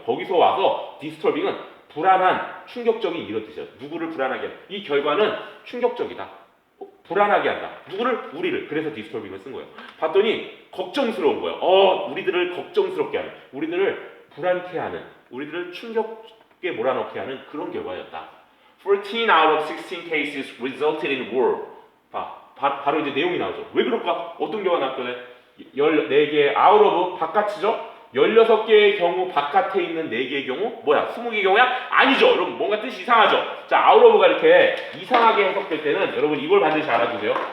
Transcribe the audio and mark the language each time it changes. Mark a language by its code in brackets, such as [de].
[ko] 거기서 와서 disturbing은 불안한, 충격적인 이런 뜻이에요. 누구를 불안하게 한다. 이 결과는 충격적이다. 불안하게 한다. 누구를? 우리를. 그래서 disturbing을 쓴 거예요. 봤더니 걱정스러운 거예요. 우리들을 걱정스럽게 하는, 우리들을 불안케 하는, 우리들을 충격에 몰아넣게 하는 그런 결과였다. [en] 14 out of 16 cases resulted in war. [ko] 바로 이제 내용이 나오죠. 왜 그럴까? 어떤 경우가 나왔거든? 14개 out of 바깥이죠? 16개의 경우 바깥에 있는 4개의 경우 뭐야? 20개의 경우야? 아니죠. 여러분 뭔가 뜻이 이상하죠. 자, out of가 이렇게 이상하게 해석될 때는 여러분 이걸 반드시 알아두세요.